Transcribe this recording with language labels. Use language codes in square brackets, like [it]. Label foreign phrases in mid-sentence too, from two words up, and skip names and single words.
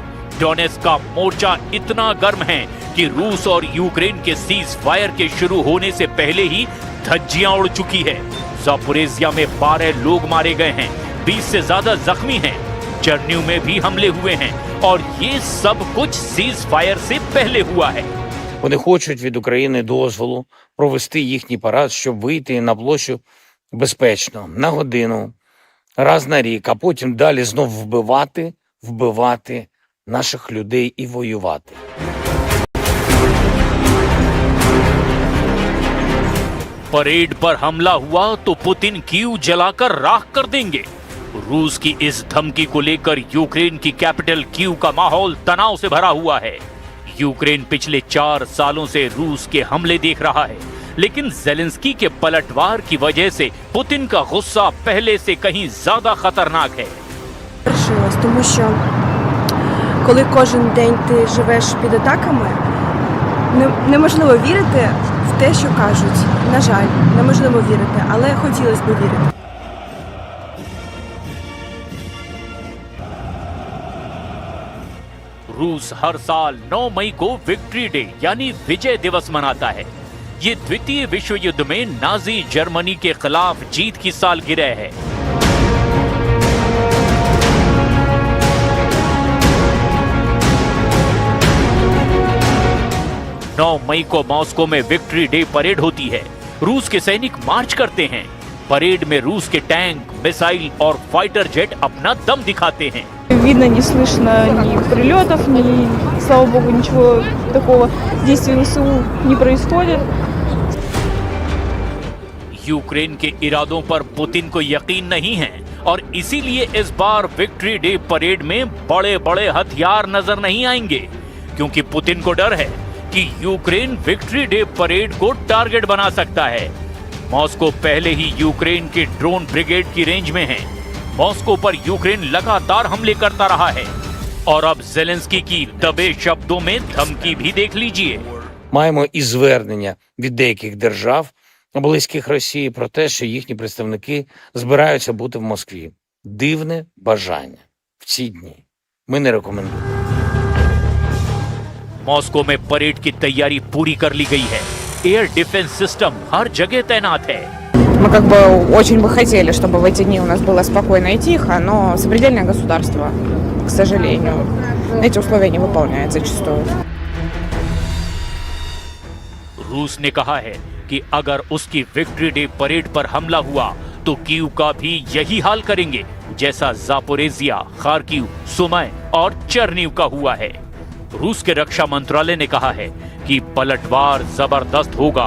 [hi] डोनेट्स्क का मोर्चा इतना गर्म है कि रूस और यूक्रेन के [en] cease fire [hi] के शुरू होने से पहले ही धज्जियां उड़ चुकी है। ज़ापोरिज़िया में 12 लोग मारे गए हैं, 20 से ज्यादा जख्मी हैं। चर्निव में भी हमले हुए हैं, और ये सब कुछ [en] cease fire [hi] से पहले हुआ है। [uk] Вони хочуть від України дозволу провести їхній парад, щоб вийти на площу безпечно, на годину, раз на рік, а потім далі знов вбивати наших людей і воювати. [hi] परेड पर हमला हुआ तो पुतिन कीव जलाकर राख कर देंगे। रूस की इस धमकी को लेकर यूक्रेन की कैपिटल कीव का माहौल तनाव से भरा हुआ है। यूक्रेन पिछले 4 सालों से रूस के हमले देख रहा है, लेकिन ज़ेलेंस्की के पलटवार की वजह से पुतिन का गुस्सा पहले से कहीं ज्यादा खतरनाक है। [uk] Тому що коли кожен день ти живеш під атаками, неможливо вірити в те, що кажуть. На жаль, неможливо вірити, але хотілося б вірити. [hi] रूस हर साल 9 मई को [en] Victory Day [hi] यानी विजय दिवस मनाता है। ये द्वितीय विश्व युद्ध में नाजी जर्मनी के खिलाफ जीत की सालगिरह है। नौ मई को मॉस्को में [en] Victory Day parade [hi] होती है। रूस के सैनिक मार्च करते हैं। परेड में रूस के टैंक, मिसाइल और [en] fighter jet [hi] अपना दम दिखाते हैं। [ru] Видно, не слышно ни прилетов, ни, слава богу, ничего такого действий ВСУ не происходит. [hi] यूक्रेन के इरादों पर पुतिन को यकीन नहीं है, और इसीलिए इस बार [en] Victory Day parade [hi] में बड़े बड़े हथियार नजर नहीं आएंगे, क्योंकि पुतिन को डर है कि यूक्रेन [en] Victory Day parade [hi] को टारगेट बना सकता है। मॉस्को पहले ही यूक्रेन के [en] drone brigade [hi] की रेंज में है। मॉस्को पर यूक्रेन लगातार हमले करता रहा है, और अब ज़ेलेंस्की की दबे शब्दों में धमकी भी देख लीजिए। [uk] Маємо і звернення від деяких держав, близьких Росії, про те, що їхні представники збираються бути в Москві. Дивне бажання в ці дні. Ми не рекомендуємо. [hi] मॉस्को में परेड की तैयारी पूरी कर ली गई है। [en] air defense system [hi] हर जगह तैनात है। [ru] Мы как бы очень бы хотели, чтобы в эти дни у нас было спокойно и тихо, но сопредельное государство, к сожалению, эти условия не выполняет зачастую. [hi] रूस ने कहा है कि अगर उसकी [en] Victory Day parade [hi] पर हमला हुआ तो कीव का भी यही हाल करेंगे, जैसा ज़ापोरिज़िया, खार्किव, सुमय और चर्निव का हुआ है। रूस के रक्षा मंत्रालय ने कहा है कि पलटवार जबरदस्त होगा।